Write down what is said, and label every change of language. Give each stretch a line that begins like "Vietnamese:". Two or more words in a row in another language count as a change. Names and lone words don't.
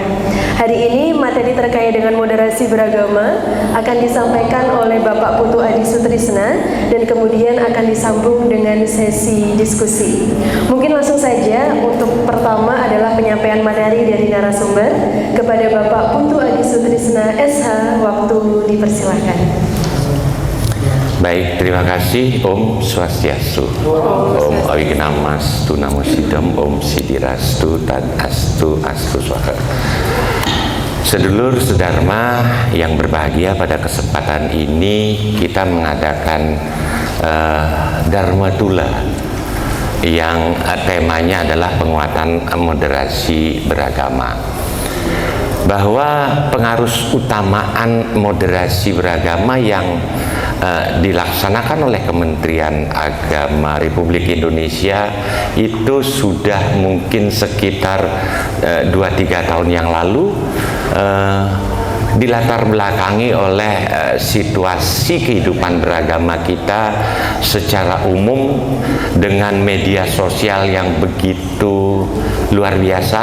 Indonesian: Hari ini materi terkait dengan moderasi beragama akan disampaikan oleh Bapak Putu Adi Sutrisna dan kemudian akan disambung dengan sesi diskusi. Mungkin langsung saja untuk pertama adalah penyampaian materi dari narasumber kepada Bapak Putu Adi Sutrisna SH. Waktu dipersilakan. Baik, terima kasih.
Sanskrit: Om Swastiastu. Om Awigedamastu Namo Sidam. Om Sidirastu Tad Astu Astu Swaha.
Indonesian: Sedulur sedharma yang berbahagia, pada kesempatan ini kita mengadakan Dharma Tula yang temanya adalah penguatan moderasi beragama. Bahwa pengarus utamaan moderasi beragama yang dilaksanakan oleh Kementerian Agama Republik Indonesia itu sudah mungkin sekitar 2-3 tahun yang lalu, dilatar belakangi oleh situasi kehidupan beragama kita secara umum dengan media sosial yang begitu luar biasa.